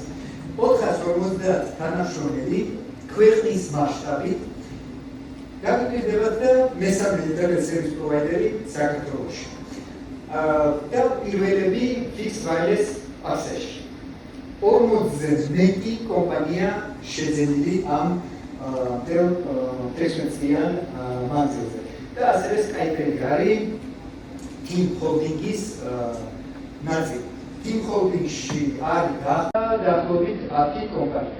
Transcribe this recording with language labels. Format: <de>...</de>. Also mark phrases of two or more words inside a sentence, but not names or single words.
<ka>450 თანამშრომელი ქვეყნის მასშტაბით გამიგდებათ და მესამე ინტერნეტ სერვის პროვაიდერი საქართველოში. და პირველები</ka> <en>fixed wireless access-</en> <ka>ში. 40-ზე მეტი კომპანია შეძენილი ამ 16 წლიან მანძილზე. და ასევე Skytel არის Team Holding-ის ნაწილი. Team Holding-ში არის დაახლოებით 10 კომპანია.</ka>